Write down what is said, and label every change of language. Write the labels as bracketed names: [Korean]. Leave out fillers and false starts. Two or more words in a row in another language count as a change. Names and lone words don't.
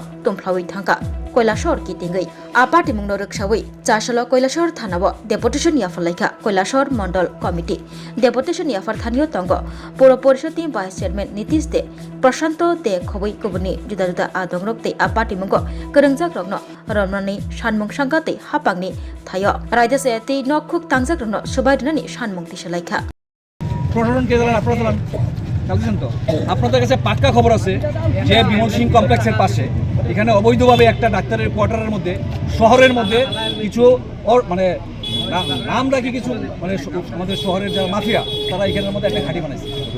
[Kok Borok] तुमफ्लावै थांका কৈলাসহর कितिंगै आ पाटिमुंनो रोगसावै चासल কৈলাসহর थानाव डेपुटेशन याफलाइखा কৈলাসহর मंडल कमिटी डेपुटेशन याफार थानिय तंग पौर परिषदनि [English] vice chairman [Kok Borok] नीतीश दे प्रशांत दे खबै गुबुननि जुदा जुदा आदंरक तै आ पाटिमुंगो गोरोंजाक रकनो रमनानि सानमुं सांगातै हापांनि थायो रायदा सायातै नखुक तांजाक रकनो सुबायदनानि सानमुं तिसालाइखा [Bangla] প্রশাসন কে জানেন আপনারা জানেন জানতেছেন তো আপনাদের কাছে পাক্কা খবর আছে যে বিমল সিং কমপ্লেক্সের পাশে এখানে অবৈধভাবে একটা ডাক্তারের কোয়ার্টারের মধ্যে শহরের মধ্যে কিছু মানে নাম রাখি কিছু মানে আমাদের শহরের যারা মাফিয়া তারা এখানের মধ্যে একটা ঘাঁটি বানাইছে